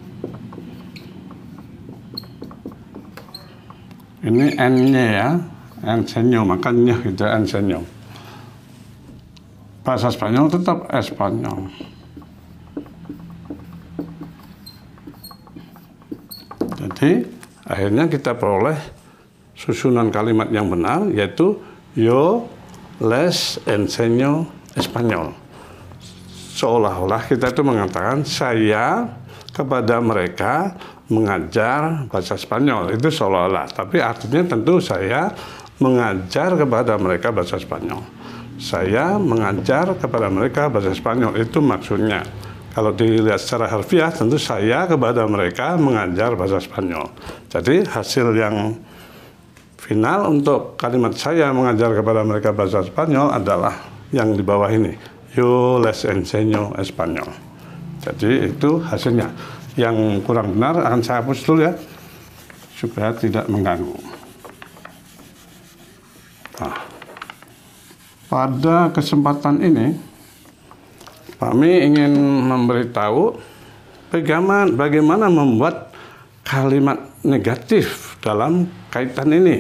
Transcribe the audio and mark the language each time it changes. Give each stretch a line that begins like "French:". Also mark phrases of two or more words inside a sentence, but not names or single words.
Indonesian: Ini N-nya ya, enseño, makanya kita enseño. Bahasa Spanyol tetap Espanyol. Jadi akhirnya kita peroleh susunan kalimat yang benar, yaitu
Spanish: yo les enseño Espanyol.
Indonesian: Seolah-olah kita itu mengatakan saya kepada mereka mengajar bahasa Spanyol, itu seolah-olah, tapi artinya tentu saya mengajar kepada mereka bahasa Spanyol. Saya mengajar kepada mereka bahasa Spanyol, itu maksudnya. Kalau dilihat secara harfiah, tentu saya kepada mereka mengajar bahasa Spanyol. Jadi hasil yang final untuk kalimat saya mengajar kepada mereka bahasa Spanyol adalah yang di bawah ini,
Spanish: yo les enseño Espanyol.
Indonesian: Jadi itu hasilnya. Yang kurang benar akan saya hapus dulu ya, supaya tidak mengganggu. Nah, pada kesempatan ini kami ingin memberitahu bagaimana membuat kalimat negatif dalam kaitan ini.